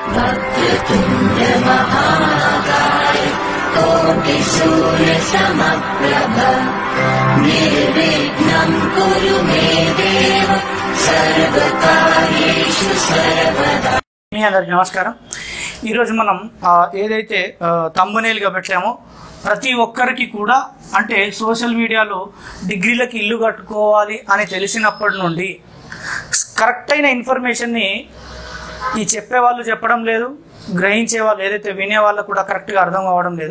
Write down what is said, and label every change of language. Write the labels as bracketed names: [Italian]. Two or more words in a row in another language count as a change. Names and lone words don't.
[Sanskrit] वक्रतुण्ड महाकाय कोटिसूर्यसमप्रभ निर्विघ्नं कुरु मे देव सर्वकार्येषु सर्वदा। [Telugu] మీ అందరికీ నమస్కారం। ఈరోజు మనం ఏదైతే థంబ్నెయిల్ గా పెట్టామో ప్రతి ఒక్కరికి కూడా అంటే [English] social mediaలో [Telugu] డిగ్రీలకు ఇల్లు కట్టుకోవాలి అని తెలిసినప్పటి నుండి కరెక్ట్ అయిన ఇన్ఫర్మేషన్ని ఈ చెప్పేవాళ్ళు చెప్పడం లేదు, గ్రహించే వాళ్ళు ఏదైతే వినేవాళ్ళు కూడా కరెక్ట్గా అర్థం అవ్వడం లేదు।